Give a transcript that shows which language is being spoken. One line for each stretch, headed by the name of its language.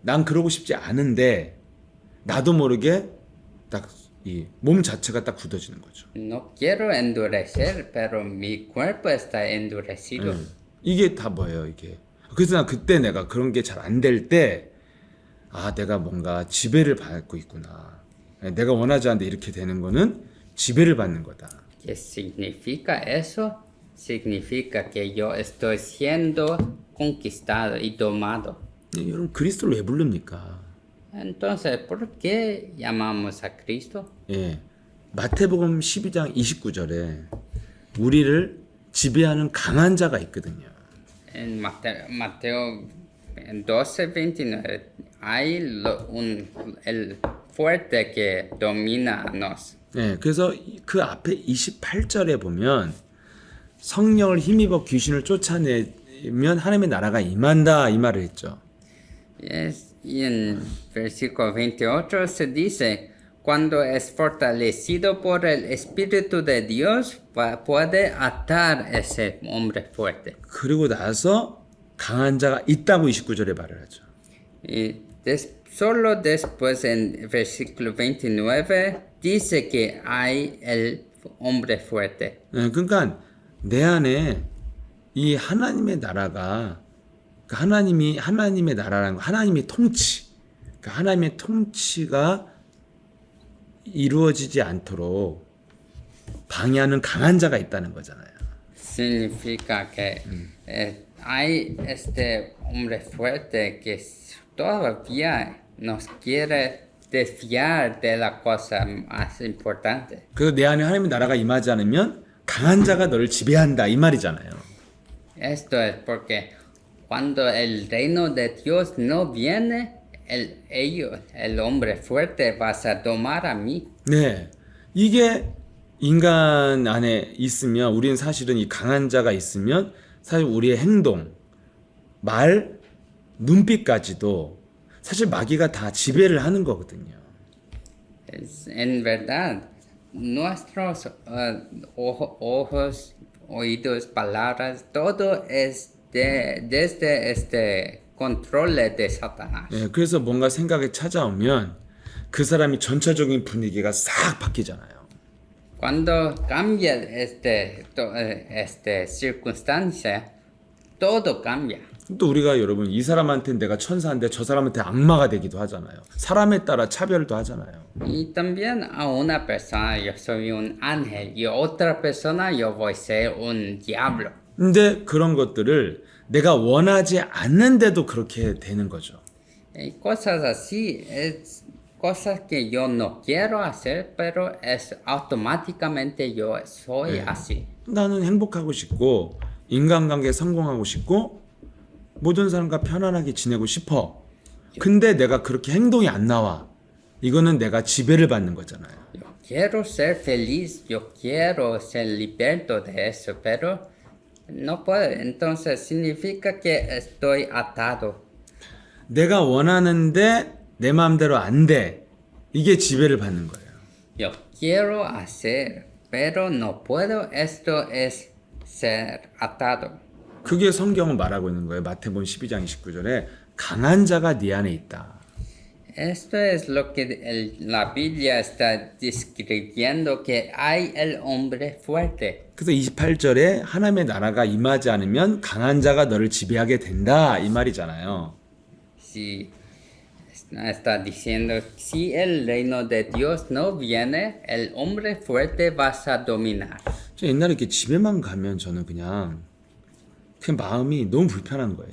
Korean: 난 그러고 싶지 않은데 나도 모르게 딱 이 몸 자체가 딱 굳어지는 거죠.
Spanish: No quiero endurecer, pero mi cuerpo está endurecido.
Korean: 이게 다 뭐예요, 이게. 그래서 난 그때 내가 그런 게 잘 안 될 때 내가 뭔가 지배를 받고 있구나. 내가 원하지 않는데 이렇게 되는 거는 지배를 받는 거다.
Spanish: ¿Qué significa eso? Significa que yo estoy siendo conquistado y domado.
Korean: 여러분 그리스도를 왜 부릅니까?
Spanish: Entonces, ¿por qué llamamos a Cristo?
Korean: 예. 마태복음 12장 29절에 우리를 지배하는 강한 자가 있거든요.
Spanish: En Mateo 12:29 hay el fuerte que domina a nos.
Korean: 예. 그래서 그 앞에 28절에 보면 성령을 힘입어 귀신을 쫓아내면 하나님의 나라가 임한다 이 말을 했죠.
English: Yes,
Spanish: y en versículo 28 se dice, cuando es fortalecido por el Espíritu de Dios, puede atar ese hombre fuerte.
Korean: 그리고 나서 강한 자가 있다고 29절에 말을 하죠.
Spanish: Y solo después en versículo 29 dice que hay el hombre fuerte.
Korean: 네, 그러니까 내 안에 이 하나님의 나라가 그 하나님의 나라라는 거, 하나님의 통치, 그 하나님의 통치가 이루어지지 않도록 방해하는 강한 자가 있다는 거잖아요.
Spanish: Significa que hay este hombre fuerte que todavía nos quiere desviar de la cosa más importante.
Korean: 그래서 내 안에 하나님의 나라가 임하지 않으면 강한 자가 너를 지배한다 이 말이잖아요.
Spanish: Esto es porque cuando el reino de Dios no viene, el hombre fuerte va a tomar a mí.
Korean: 네, 이게 인간 안에 있으면 우리는 사실은 이 강한 자가 있으면 사실 우리의 행동, 말, 눈빛까지도 사실 마귀가 다 지배를 하는 거거든요.
Spanish: En verdad, nuestros ojos, oídos, palabras, todo es desde este control de Satanás.
Korean: 네, 그래서 뭔가 생각이 찾아오면 그 사람이 전체적인 분위기가 싹 바뀌잖아요.
Spanish: Cuando cambia esta circunstancia, todo cambia.
Korean: 또 우리가 여러분 이 사람한테 내가 천사인데 저 사람한테 악마가 되기도 하잖아요. 사람에 따라 차별도 하잖아요.
Spanish: Y también a una persona yo soy un ángel y a otra persona yo voy a ser un diablo.
Korean: 근데 그런 것들을 내가 원하지 않는데도 그렇게 되는 거죠.
Spanish: Y cosas así es cosas que yo no quiero hacer, pero es automáticamente yo soy así.
Korean: 나는 행복하고 싶고 인간관계에 성공하고 싶고 모든 사람과 편안하게 지내고 싶어. 근데 내가 그렇게 행동이 안 나와. 이거는 내가 지배를 받는 거잖아요.
Spanish: Yo quiero ser feliz, yo quiero ser liberto de eso, pero no puedo. Entonces significa que estoy atado.
Korean: 내가 원하는데 내 마음대로 안 돼. 이게 지배를 받는 거예요.
Spanish: Yo quiero hacer, pero no puedo. Esto es ser atado.
Korean: 그게 성경은 말하고 있는 거예요. 마태복음 12장 29절에 강한 자가 네 안에 있다.
Spanish: Esto es lo que la Biblia está describiendo, que hay el hombre fuerte.
Korean: 그래서 28절에 하나님의 나라가 임하지 않으면 강한 자가 너를 지배하게 된다. 이 말이잖아요.
Spanish: Si está diciendo, si el reino de Dios no viene, el hombre fuerte va a dominar.
Korean: 저 옛날에 이렇게 집에만 가면 저는 그냥 마음이 너무 불편한 거예요.